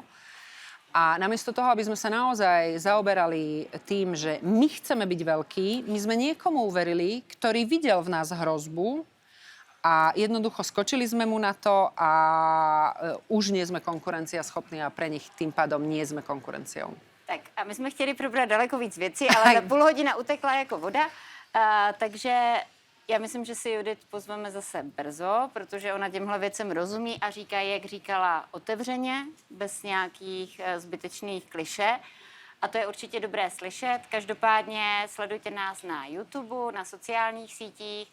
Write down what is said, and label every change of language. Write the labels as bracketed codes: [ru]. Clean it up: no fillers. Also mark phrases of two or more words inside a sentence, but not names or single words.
[sk] A namiesto toho, aby sme sa naozaj zaoberali tým, že my chceme byť veľkí, my sme niekomu uverili, ktorý videl v nás hrozbu a jednoducho skočili sme mu na to a už nie sme konkurenciaschopní a pre nich tým pádom nie sme konkurenciou. [cs] Tak a my jsme chtěli probrat daleko víc věcí, ale ta půl hodina utekla jako voda, takže já myslím, že si Judith pozveme zase brzo, protože ona těmhle věcem rozumí a říká, jak říkala, otevřeně, bez nějakých zbytečných klišé. A to je určitě dobré slyšet. Každopádně sledujte nás na YouTube, na sociálních sítích.